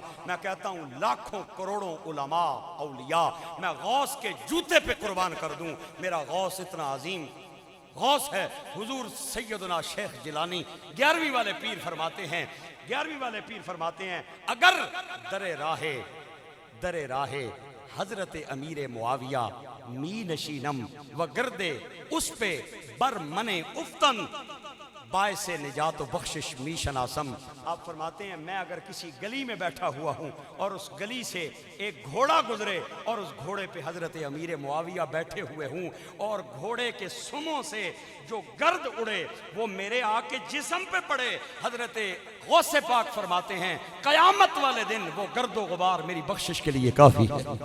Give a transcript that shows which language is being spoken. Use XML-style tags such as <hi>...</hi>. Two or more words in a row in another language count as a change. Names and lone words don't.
<ur>میں کہتا ہوں لاکھوں کروڑوں علماء اولیاء میں غوث کے جوتے پہ قربان کر دوں، میرا غوث اتنا عظیم غوث ہے۔ حضور سیدنا شیخ جیلانی 11ویں والے پیر فرماتے ہیں</ur> <fa>اگر در راہ حضرت امیر معاویہ می نشینم و گردے اس پہ بر من افتن باعث نجات و بخشش می شناسم۔</fa> <ur>آپ فرماتے ہیں میں اگر کسی گلی میں بیٹھا ہوا ہوں اور اس گلی سے ایک گھوڑا گزرے اور اس گھوڑے پہ حضرت امیر معاویہ بیٹھے ہوئے ہوں اور گھوڑے کے سموں سے جو گرد اڑے وہ میرے آ کے جسم پہ پڑے، حضرت غوث پاک فرماتے ہیں قیامت والے دن وہ گرد و غبار میری بخشش کے لیے کافی ہے۔</ur>